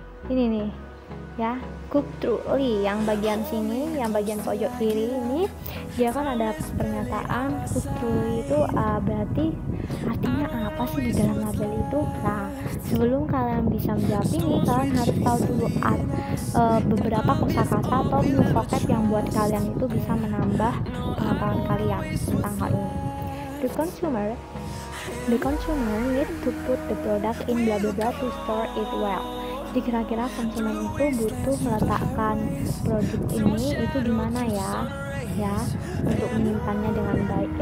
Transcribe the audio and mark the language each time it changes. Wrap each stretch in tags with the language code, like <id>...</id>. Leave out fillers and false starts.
<id>Ini nih ya, cooked truly yang bagian sini, yang bagian pojok kiri ini dia kan ada pernyataan cooked truly itu berarti artinya apa sih di dalam label itu. Nah, sebelum kalian bisa menjawab ini, kalian harus tahu dulu beberapa kosakata atau new vocab yang buat kalian itu bisa menambah pengetahuan kalian tentang hal ini.</id> <en>The consumer need to put the product in blah blah blah to store it well.</en> <id>Jadi kira-kira konsumen itu butuh meletakkan produk ini itu di mana ya untuk menyimpannya dengan baik.</id>